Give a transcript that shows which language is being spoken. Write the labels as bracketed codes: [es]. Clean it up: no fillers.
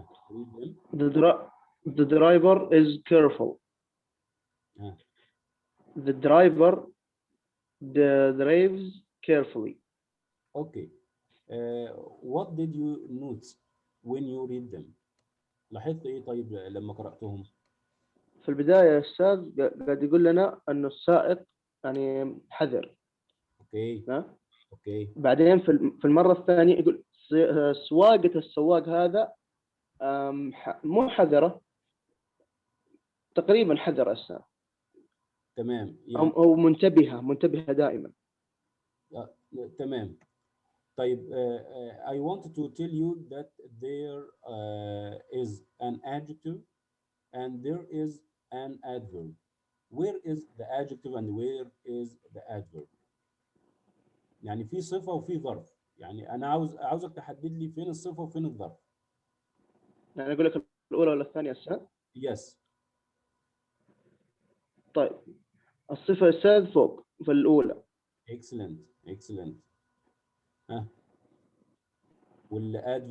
[en] Read them. The driver is careful. The driver drives carefully. Okay. What did you notice when you read them? [ar] لاحظت ايه طيب لما قرأتهم؟ في البداية يا أستاذ قاعد يقول لنا أنه السائق يعني حذر. [en] Okay. ها؟ Okay. [ar] بعدين في المرة الثانية يقول سواقة السواق هذا مو حذرة، تقريبا حذر أستاذ. تمام. يعني أو منتبهة دائما. تمام. [en] طيب I wanted to tell you that there is an adjective and there is an adverb. Where is the adjective and where is the adverb? [ar] يعني في صفة وفي ظرف. يعني أنا عاوزك تحدد لي فين الصفة وفين الظرف. يعني أقول لك الأولى ولا الثانية أستاذ؟ [en] Yes. [ar] طيب الصفة يا أستاذ فوق في الأولى. [en] Excellent. Excellent. ها والادفيرب